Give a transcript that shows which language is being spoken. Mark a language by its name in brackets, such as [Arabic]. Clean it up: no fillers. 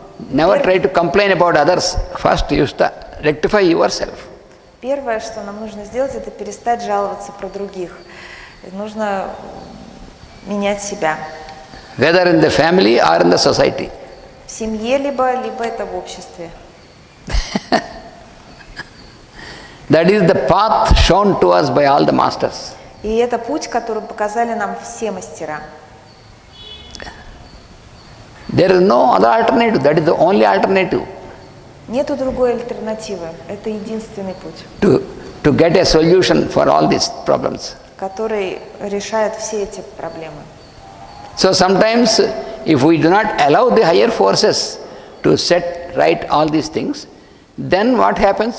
[English] Never try to complain about others. First, you rectify yourself. [Russian] Первое, что нам нужно сделать, это перестать жаловаться про других. Нужно менять себя. [English] Whether in the family or in the society. [Russian] В семье либо это в обществе. [English] That is the path shown to us by all the masters. [Russian] И это путь, который показали нам все мастера. [English] There is no other alternative. That is the only alternative. [Russian] Нету другой альтернативы. Это единственный путь. [English] To get a solution for all these problems. [Russian] Который решает все эти проблемы. [English] So sometimes, if we do not allow the higher forces to set right all these things, then what happens?